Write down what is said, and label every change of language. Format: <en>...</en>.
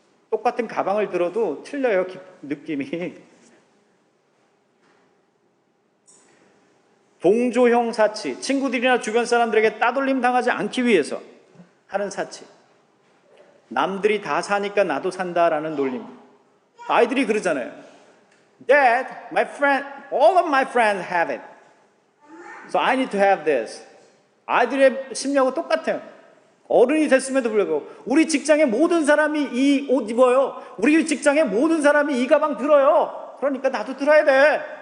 <ko>똑같은 가방을 들어도 틀려요, 느낌이. 동조형 사치. 친구들이나 주변 사람들에게 따돌림 당하지 않기 위해서 하는 사치. 남들이 다 사니까 나도 산다라는 논리입니다. 아이들이 그러잖아요.</ko> <en>Dad, all of my friends have it. So I need to have this.</en> <ko>아이들의 심리하고 똑같아요. 어른이 됐음에도 불구하고 우리 직장의 모든 사람이 이 옷 입어요. 우리 직장의 모든 사람이 이 가방 들어요. 그러니까 나도 들어야 돼.</ko>